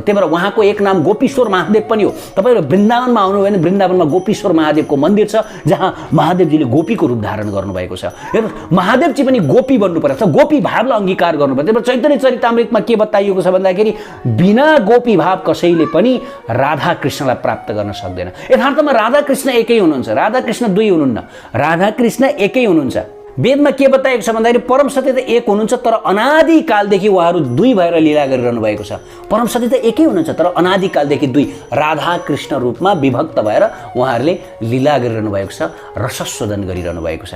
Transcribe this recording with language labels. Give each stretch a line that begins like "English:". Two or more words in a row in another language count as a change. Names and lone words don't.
Nepali: त्यही भएर उहाँको एक नाम गोपीश्वर महादेव पनि हो। तपाईँहरू वृन्दावनमा आउनु भने वृन्दावनमा गोपीश्वर महादेवको मन्दिर छ, जहाँ महादेवजीले गोपीको रूप धारण गर्नुभएको छ। हेर्नुहोस्, महादेवजी पनि गोपी बन्नु पर्छ, गोपी भावलाई अंगीकार गर्नुपर्छ। त्यही भएर चैतन्य चरितामृतमा के बताइएको छ भन्दाखेरि बिना गोपी भाव कसैले पनि राधा कृष्णलाई प्राप्त गर्न सक्दैन। यथार्थमा राधा कृष्ण एकै हुनुहुन्छ, राधा कृष्ण दुई हुनुहुन्न, राधा कृष्ण एकै हुनुहुन्छ। वेदमा के बताएको छ भन्दाखेरि परम सत्य त एक हुनुहुन्छ, तर अनादिकालदेखि उहाँहरू दुई भएर लीला गरिरहनु भएको छ। परम सत्य त एकै हुनुहुन्छ, तर अनादिकालदेखि दुई राधा कृष्ण रूपमा विभक्त भएर उहाँहरूले लीला गरिरहनु भएको छ, रसस्वदन गरिरहनु भएको छ।